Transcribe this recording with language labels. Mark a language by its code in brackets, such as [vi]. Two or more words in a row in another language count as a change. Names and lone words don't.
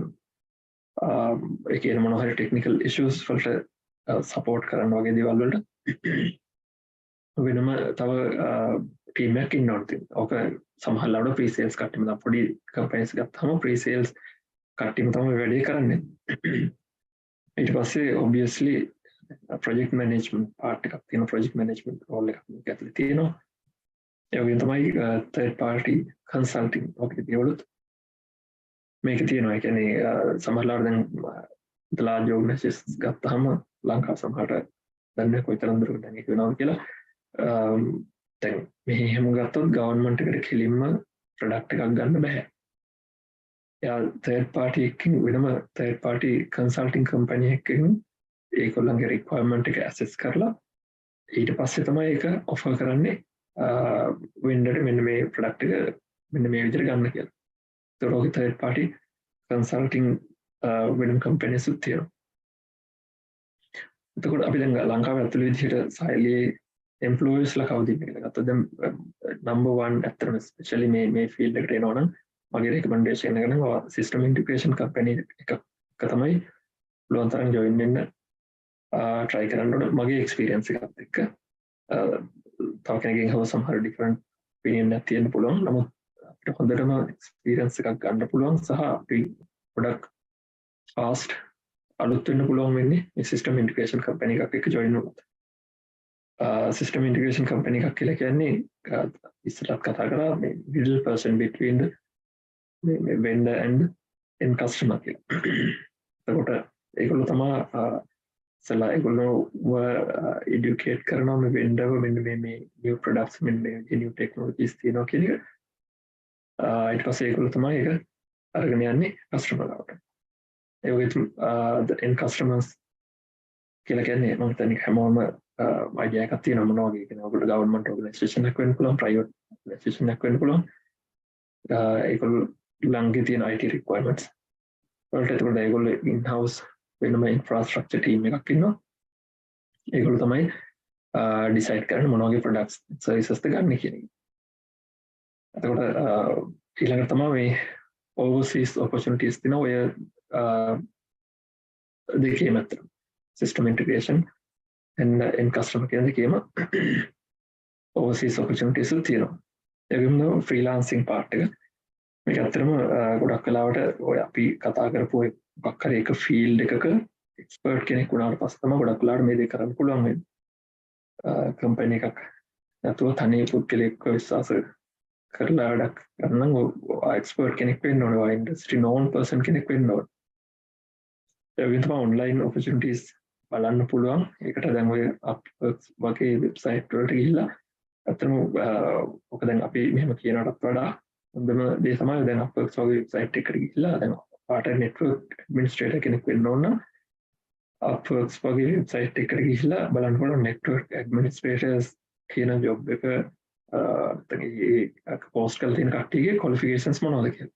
[si] ඒ කියන්නේ මොනවා හරි [en] technical issues [si] වලට support කරන්න වගේ දේවල් වලට වෙනම තව team එකක් ඉන්නවා. ඕක සමහර ලාවට pre-sales කට්ටියම තමයි පොඩි companies ගත්තාම pre-sales කට්ටියම තමයි වැඩේ කරන්නේ. ඊට පස්සේ obviously [en] project management part [si] එකක් තියෙන [en] project management role [si] එකක් මේක ඇතුලේ තියෙනවා. ඒ වගේම තමයි [en] third party consulting [si] වගේ දේවලුත් මේක තියෙනවා. ඒ කියන්නේ සමහර ලාවට දැන් [en] the large organizations [si] ගත්තාම ලංකාව සමහරට දැන් කොයිතරම් දුරකට දැන් ඒක වෙනවද කියලා දැන් මෙහි හැම ගත්තොත් ගවර්න්මන්ට් එකට කෙලින්ම ප්‍රොඩක්ට් එකක් ගන්න බෑ. එයා [en] third party [si] එකකින් වෙනම [en] third party consulting company [si] එකකින් ඒගොල්ලන්ගේ requirement එක assess කරලා ඊට පස්සේ තමයි ඒක offer කරන්නේ vendor මෙන්න මේ product එක මෙන්න මේ විදිහට ගන්න කියලා. ඒතකොට ඔය [en] third party consulting [si] වෙනම companies උත් තියෙනවා. එතකොට අපි දැන් ලංකාවේ ඇතුළේ විදිහට සායලී employees ලා කවුද කියලා ගත්තොත් දැන් number 1 ඇත්තටම especially මේ field එකට එනවා නම් මගේ recommendation එක නම් [en] system integration company [si] එකක තමයි පුළුවන් තරම් join වෙන්න try කරන්න ඕන. මගේ experience එකත් එක්ක තව කෙනෙක්ගෙන් හව සමහර [en] different opinion [si] එකක් තියෙන්න පුළුවන්. නමුත් අපිට හොඳටම experience එකක් ගන්න පුළුවන් සහ අපි ගොඩක් fast අලුත් වෙන්න පුළුවන් වෙන්නේ මේ [en] system integration company [si] එකක් එක්ක join වුණොත්. [en] System integration company [si] එකක් කියලා කියන්නේ ඉස්සරහත් කතා කරා මේ [en] middle person between the vendor and end customer [si] කියලා. එතකොට ඒගොල්ලෝ තමයි සලා ඒගොල්ලෝ educate කරනවා මේ vendor මෙන්න මේ [en] new products [si] මෙන්න මේ [en] new technologies [si] තියෙනවා කියන එක. ඊට පස්සේ ඒගොල්ලෝ තමයි ඒක අරගෙන යන්නේ කස්ටමර් ලාට. ඒ වගේ [en] the end customers [si] කියලා කියන්නේ මම හිතන්නේ හැමෝම අයිඩියා එකක් තියෙනවා මොනවා වගේ කියන ඔයගොල්ලෝ [en] government organization [si] එකක් වෙන්න පුළුවන් [en] private organization [si] එකක් වෙන්න පුළුවන් ඒගොල්ලෝ ළඟේ තියෙන [en] IT requirements [si] වලට එතකොට ඒගොල්ලෝ [en] in house [si] වෙනම [en] infrastructure team [si] එකක් ඉන්නවා ඒගොල්ලෝ තමයි decide කරන්නේ මොනවා වගේ [en] products services [si] ද ගන්න කියන එක. එතකොට ඊළඟට තමයි මේ [en] overseas opportunities [si] තියෙනවා ඔය දෙකේම අතර [en] system integration and end customer [si] කියන දෙකේම [en] overseas opportunities [si] තියෙනවා. ඒ වගේම [en] freelancing part [si] එක මේක ඇත්තටම ගොඩක් වෙලාවට ඔය අපි කතා කරපු මොකක් හරි එක field එකක expert කෙනෙක් වුණාට පස්සේ තමයි ගොඩක් වෙලාවට මේ දේ කරන්න පුළුවන් වෙන්නේ. company එකක් නැතුව තනිය පුද්ගලෙක්ව විශ්වාස කරලා වැඩක් කරන්න නම් expert කෙනෙක් වෙන්න ඕනේ. ඔය [en] industry known person [si] කෙනෙක් වෙන්න ඕනේ. ඒ වගේම තමයි [en] online opportunities [si] බලන්න පුළුවන්. ඒකට දැන් ඔය Upwork වගේ වෙබ්සයිට් වලට ගිහිල්ලා අතන ඔක දැන් අපි මෙහෙම කියනකටත් වඩා හොඳම දේ තමයි දැන් Upwork වගේ වෙබ්සයිට් එකකට ගිහිල්ලා දැන් පාට [en] network administrator [si] කෙනෙක් වෙන්න ඕන නම් Upwork වගේ වෙබ්සයිට් එකකට ගිහිල්ලා බලන්න පුළුවන් [en] network administrators [si] කියන job එක post කරලා තියෙන කට්ටියගේ qualifications මොනවද කියලා.